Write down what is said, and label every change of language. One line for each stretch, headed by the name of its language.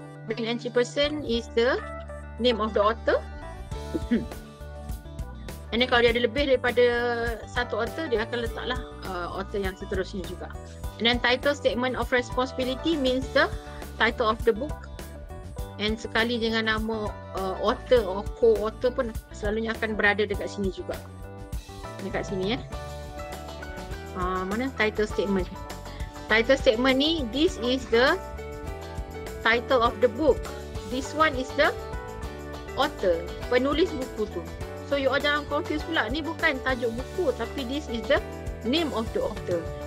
English: Main entry person is the name of the author. And then
Malay: kalau dia ada lebih daripada satu author, dia akan letaklah author yang seterusnya juga.
English: And then title statement of responsibility means the title of the book.
Malay: And sekali dengan nama author or co-author pun selalunya akan berada dekat sini juga. Dekat sini ya. Mana title statement?
English: Title statement ni, this is the title of the book. This one is the author,
Malay: penulis buku tu.
English: So you all
Malay: jangan confuse pula. Ni bukan tajuk buku, tapi
English: this is the name of the author.